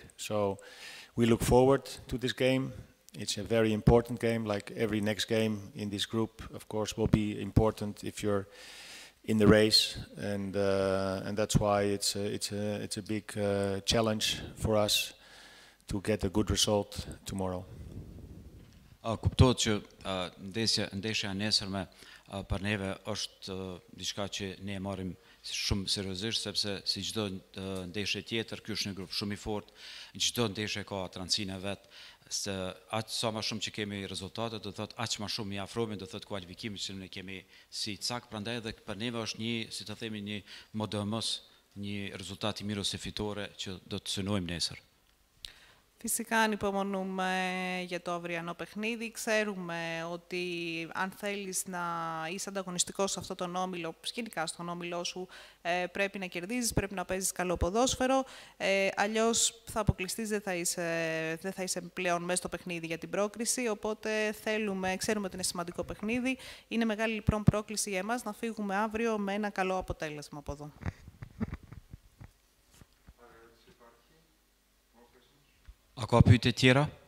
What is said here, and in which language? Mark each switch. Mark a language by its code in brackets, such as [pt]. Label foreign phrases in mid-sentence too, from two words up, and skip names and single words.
[en] So we look forward to this game. It's a very important game, like every next game in this group, of course, will be important if you're in the race, and that's why it's a big challenge for us to get a good result tomorrow. [sq] Kuptohet që ndeshja e nesërme për neve është diçka që ne e marrim shumë seriozisht, sepse si çdo ndeshje tjetër, ky është një grup shumë i fortë, çdo ndeshje ka atrancinë e vet, se aq sa më shumë që kemi rezultate, do thotë aq më shumë i afrohemi, do thotë kualifikimit që ne kemi si cak, prandaj edhe për neve është një, si të themi, një modemos, një rezultat i mirë ose fitore që do të synojmë nesër. [el] Φυσικά ανυπομονούμε για το αυριανό παιχνίδι. Ξέρουμε ότι αν θέλεις να είσαι ανταγωνιστικός σε αυτόν τον όμιλο, γενικά στον όμιλό σου, πρέπει να κερδίζεις, πρέπει να παίζεις καλό ποδόσφαιρο. Αλλιώς θα αποκλειστείς, δεν θα είσαι πλέον μέσα στο παιχνίδι για την πρόκριση. Οπότε ξέρουμε ότι είναι σημαντικό παιχνίδι. Είναι μεγάλη λοιπόν πρόκληση για εμάς να φύγουμε αύριο με ένα καλό αποτέλεσμα από εδώ. [sq] A ka pyetje tjera?